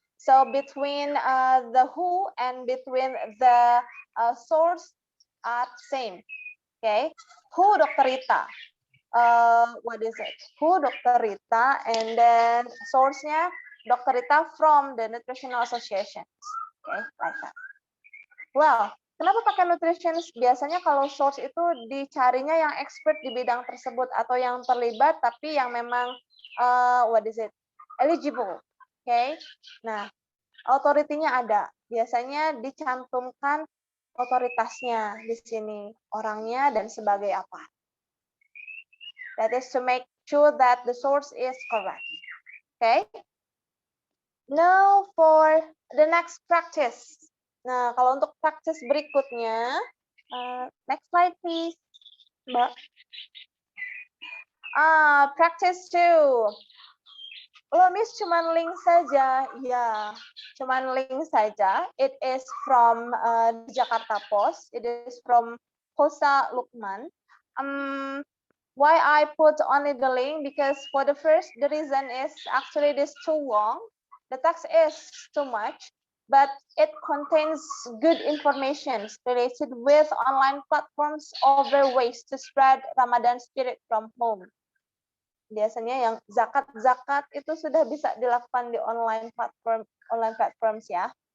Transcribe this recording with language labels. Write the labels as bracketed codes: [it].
[en] So between the who and between the source are same. Okay, who Dr. Rita? What is it? Who Dr. Rita, and then source-nya Dr. Rita from the Nutritional Association. Okay, like that. Well, [id] Kenapa pakai nutritionist? Biasanya kalau source itu dicarinya yang expert di bidang tersebut atau yang terlibat tapi yang memang eligible. Oke. Nah, authority-nya ada. Biasanya dicantumkan otoritasnya di sini, orangnya dan sebagai apa. [en] That is to make sure that the source is correct. Okay? Now for the next practice. [id] Nah, kalau untuk practice berikutnya, next slide please, Mbak. [en] Practice 2. Oh, Miss, cuman link saja. Ya, cuman link saja. It is from Jakarta Post. It is from Hosa Lukman. Why I put only the link? Because for the first, the reason is actually it is too long. The text is too much, but it contains good information related with online platforms over ways to spread Ramadan spirit from home. [id] Biasanya yang zakat itu sudah bisa dilakukan di online platforms ya.